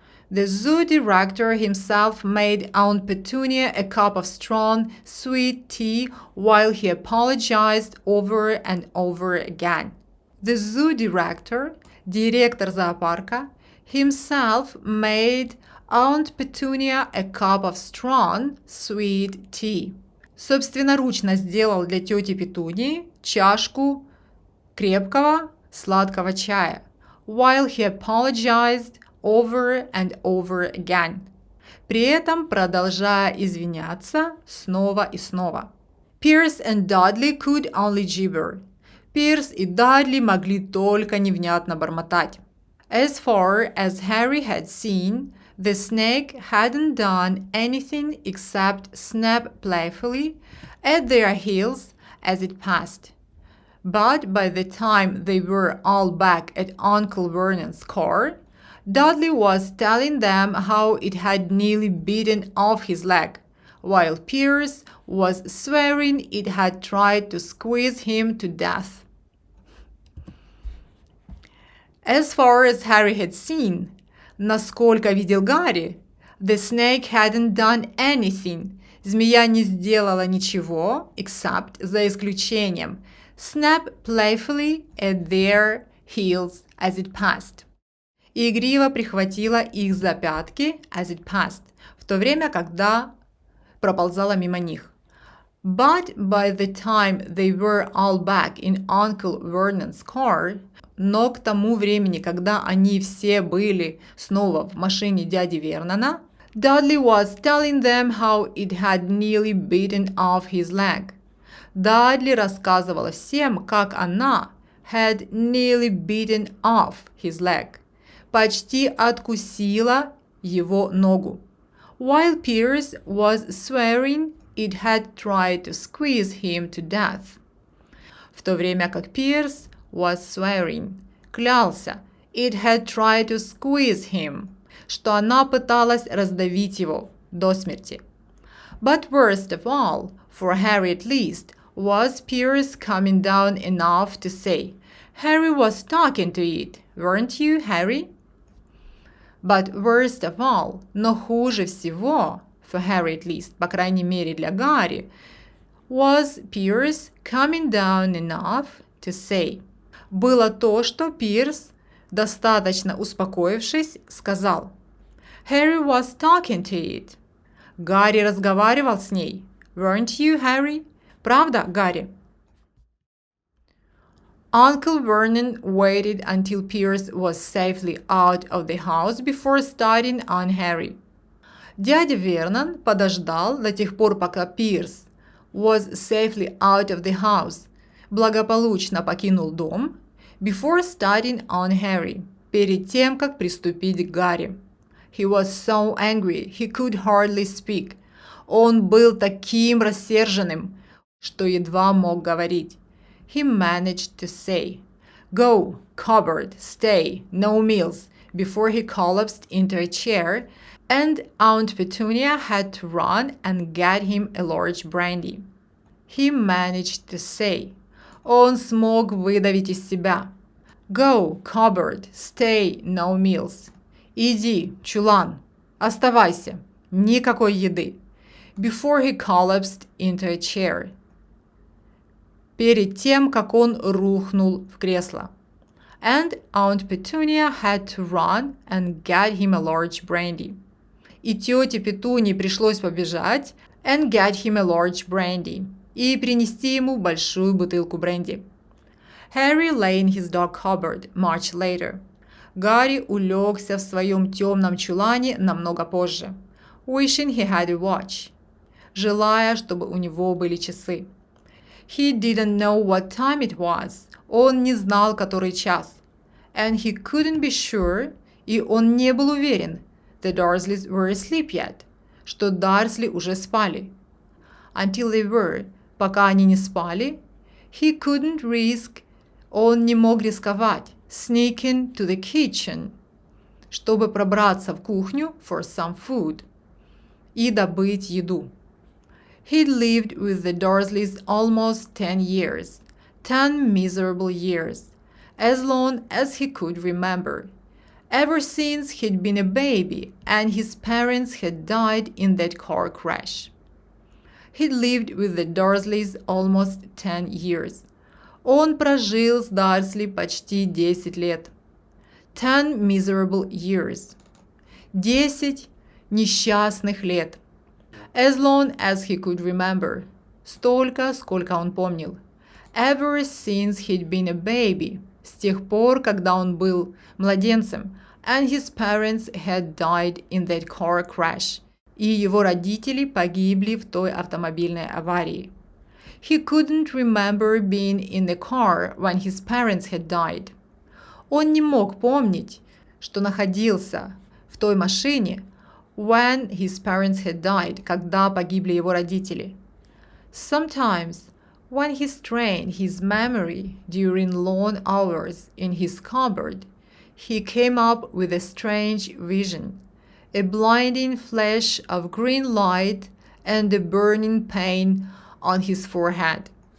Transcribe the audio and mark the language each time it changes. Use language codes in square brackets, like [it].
[en] The zoo director himself made Aunt Petunia a cup of strong, sweet tea while he apologized over and over again. The zoo director, [ru] директор зоопарка, [en] himself made Aunt Petunia a cup of strong, sweet tea. [ru] Собственноручно сделал для тети Петунии чашку крепкого, сладкого чая. [en] While he apologized over and over again. [ru] При этом продолжая извиняться снова и снова. [en] Pierce and Dudley could only gibber. [ru] Пирс и Дадли могли только невнятно бормотать. [en] As far as Harry had seen, the snake hadn't done anything except snap playfully at their heels as it passed. But by the time they were all back at Uncle Vernon's car, Dudley was telling them how it had nearly bitten off his leg, while Pierce was swearing it had tried to squeeze him to death. As far as Harry had seen, [ru] насколько видел Гарри, [en] the snake hadn't done anything. [ru] Змея не сделала ничего, [en] except, [ru] за исключением, [en] snap playfully at their heels as it passed. [ru] И игриво прихватила их за пятки [en] as it passed, [ru] в то время, когда проползала мимо них. [en] But by the time they were all back in Uncle Vernon's car, [ru] но к тому времени, когда они все были снова в машине дяди Вернона, [en] Dudley was telling them how it had nearly bitten off his leg. [ru] Дадли рассказывала всем, как она [en] had nearly bitten off his leg, [ru] почти откусила его ногу. [en] While Pierce was swearing it had tried to squeeze him to death. [ru] В то время как [en] Pierce was swearing, [ru] клялся, [en] it had tried to squeeze him, [ru] что она пыталась раздавить его до смерти. [en] But worst of all, for Harry at least, was Pierce coming down enough to say, Harry was talking to it, weren't you, Harry? But worst of all, [ru] но хуже всего, [en] for Harry at least, [ru] по крайней мере для Гарри, [en] was Pierce coming down enough to say. [ru] Было то, что Пирс, достаточно успокоившись, сказал. [en] Harry was talking to it. [ru] Гарри разговаривал с ней. [en] Weren't you, Harry? [ru] Правда, Гарри? [en] Uncle Vernon waited until Pierce was safely out of the house before starting on Harry. [ru] Дядя Вернон подождал до тех пор, пока Пирс [en] was safely out of the house, [ru] благополучно покинул дом, [en] before starting on Harry, [ru] перед тем, как приступить к Гарри. [en] He was so angry, he could hardly speak. [ru] Он был таким рассерженным, что едва мог говорить. [en] He managed to say, Go, cupboard, stay, no meals, before he collapsed into a chair, and Aunt Petunia had to run and get him a large brandy. He managed to say, [ru] он смог выдавить из себя. [en] Go, cupboard, stay, no meals. [ru] Иди, чулан, оставайся, никакой еды. [en] Before he collapsed into a chair. [ru] Перед тем, как он рухнул в кресло. [en] And Aunt Petunia had to run and get him a large brandy. [ru] И тете Петунии пришлось побежать [en] and get him a large brandy. [ru] И принести ему большую бутылку бренди. [en] Harry lay in his dark cupboard much later. [ru] Гарри улегся в своем темном чулане намного позже. [en] Wishing he had a watch. [ru] Желая, чтобы у него были часы. [en] He didn't know what time it was. [ru] Он не знал, который час. [en] And he couldn't be sure, [ru] и он не был уверен, [en] the Dursleys were asleep yet, [ru] что Дарсли уже спали. [en] Until they were, [ru] пока они не спали, [en] he couldn't risk, [ru] он не мог рисковать, [en] sneaking to the kitchen, [ru] чтобы пробраться в кухню [en] for some food, [ru] и добыть еду. [en] He'd lived with the Dursleys almost 10 years, 10 miserable years, as long as he could remember, ever since he'd been a baby and his parents had died in that car crash. He'd lived with the Dursleys almost 10 years. [ru] Он прожил с Дарсли почти 10 лет. [en] 10 miserable years. [ru] 10 несчастных лет. [en] As long as he could remember. [ru] Столько, сколько он помнил. [en] Ever since he'd been a baby. [ru] С тех пор, когда он был младенцем. [en] And his parents had died in that car crash. [ru] И его родители погибли в той автомобильной аварии. [en] He couldn't remember being in the car when his parents had died. [ru] Он не мог помнить, что находился в той машине, [en] when his parents had died, [ru] когда погибли его родители. [en] Sometimes, when he strained his memory during long hours in his cupboard, he came up with a strange vision, a blinding flash of green light and a burning pain on his forehead.